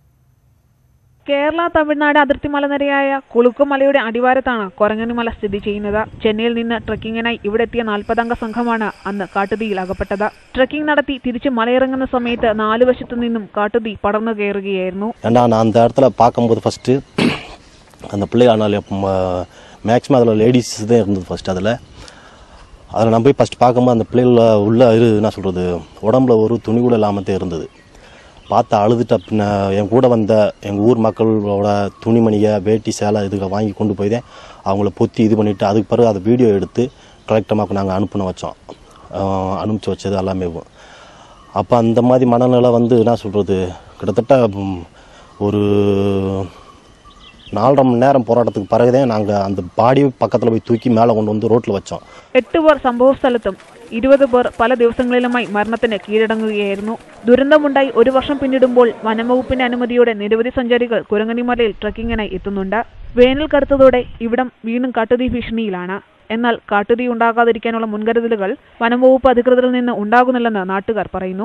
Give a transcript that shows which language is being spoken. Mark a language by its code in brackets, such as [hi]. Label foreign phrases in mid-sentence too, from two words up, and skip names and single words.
[ml] കേരള തമിഴ്നാട് അതിർത്തി മലനിരയായ കുളുക്കുമലയുടെ അടിവാരത്താണ് കുരങ്ങനിമല സ്ഥിതി ചെയ്യുന്നത്. ചെന്നൈയിൽ നിന്ന് ട്രക്കിങ്ങിനായി ഇവിടെ എത്തിയ 40-അംഗ സംഘമാണ് അന്ന് കാട്ടുതീയിൽ അകപ്പെട്ടത്. ട്രക്കിംഗ് നടത്തി തിരിച്ച് മലയിറങ്ങുന്ന സമയത്ത് 4 വശത്തു നിന്നും കാട്ടുതീ പടർന്നു കയറുകയായിരുന്നു. [ta] அந்த இடத்துல பார்க்கும்போது ஃபர்ஸ்ட் அந்த பிள்ளைங்க மேக்ஸிமம் அதில் லேடிஸ் தான் இருந்தது ஃபர்ஸ்ட். அதில் நான் போய் ஃபர்ஸ்ட் பார்க்கும்போது அந்த பிள்ளைகள உள்ள என்ன சொல்கிறது உடம்புல ஒரு துணி கூட இல்லாமல் தான் இருந்தது. பார்த்து அழுதுட்டு அப்படின்னா என் கூட வந்த எங்கள் ஊர் மக்களோட துணிமணியை வேட்டி சேலை இதுகளை வாங்கி கொண்டு போய் தான் அவங்கள பொத்தி இது பண்ணிவிட்டு அதுக்கு பிறகு அதை வீடியோ எடுத்து கலெக்டமாக நாங்கள் அனுப்பிச்சு வச்சது எல்லாமே. அப்போ அந்த மாதிரி மனநிலை என்ன சொல்கிறது கிட்டத்தட்ட ஒரு 4.5 மணி நேரம் போராட்டத்துக்கு பிறகுதான் நாங்கள் அந்த பாடி பக்கத்தில் போய் தூக்கி மேலே கொண்டு வந்து ரோட்டில் വച്ചோம். [ml] 8 പേർ സംഭവ സ്ഥലത്തും 20 പേർ പല ദിവസങ്ങളിലുമായി മരണത്തിന് കീഴടങ്ങുകയായിരുന്നു. ദുരന്തമുണ്ടായി 1 വർഷം പിന്നിടുമ്പോൾ വനംവകുപ്പിന്റെ അനുമതിയോടെ നിരവധി സഞ്ചാരികൾ കുരങ്ങനിമലയിൽ ട്രക്കിങ്ങിനായി എത്തുന്നുണ്ട്. വേനൽ കടുത്തതോടെ ഇവിടം വീണ്ടും കാട്ടുതീ ഭീഷണിയിലാണ്. എന്നാൽ കാട്ടുതീ ഉണ്ടാകാതിരിക്കാനുള്ള മുൻകരുതലുകൾ വനംവകുപ്പ് അധികൃതരിൽ നിന്ന് ഉണ്ടാകുന്നില്ലെന്ന് നാട്ടുകാർ പറയുന്നു.